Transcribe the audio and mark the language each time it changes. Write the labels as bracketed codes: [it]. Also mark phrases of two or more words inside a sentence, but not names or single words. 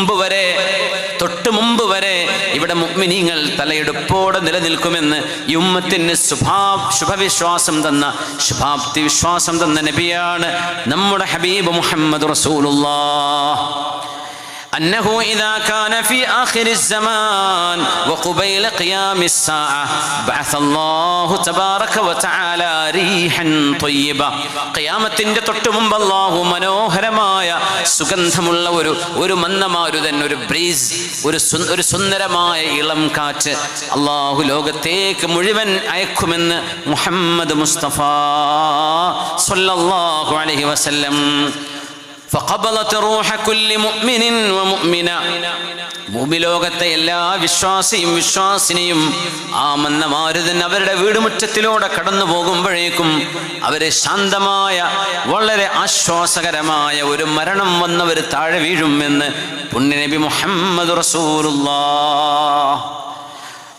[ml] മുമ്പ് വരെ ഇവിടെ മുഅ്മിനീങ്ങൾ തലയെടുപ്പോടെ നിലനിൽക്കുമെന്ന് ഈ ഉമ്മത്തിന് ശുഭവിശ്വാസം തന്ന, ശുഭാപ്തി വിശ്വാസം തന്ന നബിയാണ് നമ്മുടെ ഹബീബ് മുഹമ്മദ് റസൂലുള്ളാഹ്. [ar] أنه إذا كان في آخر الزمان وقبيل قيام الساعة بعث الله تبارك وتعالى ريحا طيبة. [ml] ഖിയാമത്തിൻ്റെ തൊട്ട് മുമ്പ് അല്ലാഹു മനോഹരമായ സുഗന്ധമുള്ള ഒരു മന്ദമാരുതൻ, ഒരു ബ്രീസ്, ഒരു സുന്ദരമായ ഇളം കാറ്റ് അല്ലാഹു ലോകത്തേക്ക് മുഴുവൻ അയക്കുമെന്ന് മുഹമ്മദ് മുസ്തഫ [ar] صلى الله عليه وسلم. فقبلت روح كل مؤمن ومؤمنة, [ml] ഭൂമിലോകത്തെ എല്ലാ വിശ്വാസിയും വിശ്വാസിനിയും ആ മന്ദമാരുതൻ അവരുടെ വീടുമുറ്റത്തിലൂടെ കടന്നു പോകുമ്പോഴേക്കും അവരെ ശാന്തമായ, വളരെ ആശ്വാസകരമായ ഒരു മരണം വന്നവർ താഴെ വീഴുമെന്ന് പുണ്യനബി മുഹമ്മദ് റസൂലുള്ളാഹ്.